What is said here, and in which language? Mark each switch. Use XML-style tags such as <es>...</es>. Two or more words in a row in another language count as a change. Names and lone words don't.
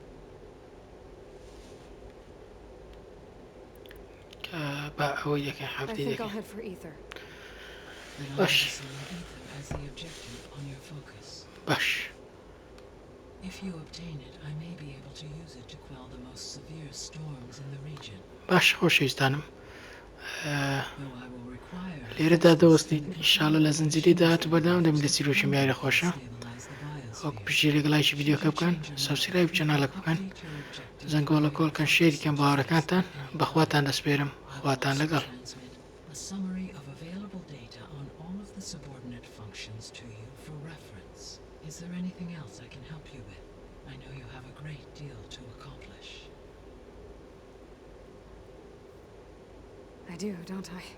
<en>I think I'll head for Ether. Ether as the objective on your focus. If you obtain it, I may be able to use it to quell the most severe storms in the region.</en> <ckb>خۆشەویستانم لێرەدا دەوەستیت ئینشاڵە لە زنجیری داهات و بەردەوام دەبین لە چیرۆکی یاری خۆشە وەک پشتگیری لایکی ڤیدیۆکە بکەن سابسکرایب چەناڵەکە بکەن زەنگۆڵە کۆڵکەن شێریکەن بە هاوڕەکانتان بەخواتان دەسپێرم خواتان لەگەڵ</ckb> <en>A summary of available data on all of the subordinate functions to you for reference. Is there anything else I can help you with? I know you have a great deal to accomplish. I do, don't I?</en>